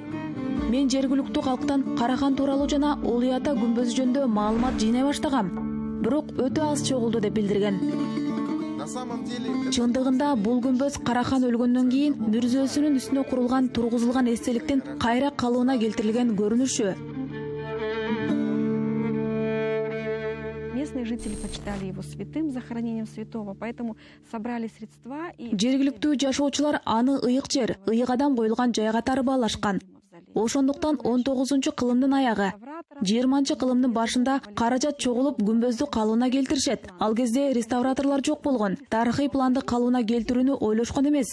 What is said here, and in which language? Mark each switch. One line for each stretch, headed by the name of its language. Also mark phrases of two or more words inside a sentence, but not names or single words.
Kyrgyz: Мен жергиликтүү калктан Карахан тууралуу жана Олый Ата күмбөзү жөнүндө маалымат жыйнай баштагам. Бирок өтө аз чогулду деп билдирген. Чындыгында бул күмбөз Карахан өлгөндөн кийин мүрзөсүнүн үстүнө курулган тургузулган эстеликтин кайра калыбына келтирилген көрүнүшү.
Russian: Местные жители почитали его святым, захоронением святого, поэтому собрали средства и...
Kyrgyz: Жергиликтүү жашоочулар аны ыйык жер, ыйык адам коюлган жай катары баалашкан. Ошондуктан 19-кылымдын аягы, 20-кылымдын башында каражат чогулуп күмбөздү калыбына келтиришет. Ал кезде реставраторлор жок болгон. Тарыхый планды калыбына келтирүүнү ойлошкон эмес.